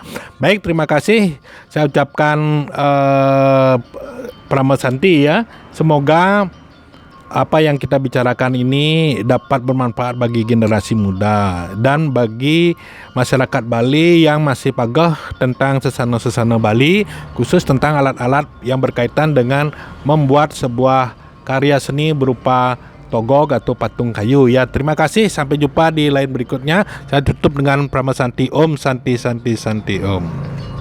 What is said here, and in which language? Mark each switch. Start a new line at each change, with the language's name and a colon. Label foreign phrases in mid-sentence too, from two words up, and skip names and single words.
Indonesian: Baik, terima kasih. Saya ucapkan Pramesanti ya. Semoga apa yang kita bicarakan ini dapat bermanfaat bagi generasi muda dan bagi masyarakat Bali yang masih pagah tentang sesana-sesana Bali, khusus tentang alat-alat yang berkaitan dengan membuat sebuah karya seni berupa togog atau patung kayu ya. Terima kasih, sampai jumpa di lain berikutnya. Saya tutup dengan Pramesanti.
Sanskrit: Om Santi Santi Santi Om.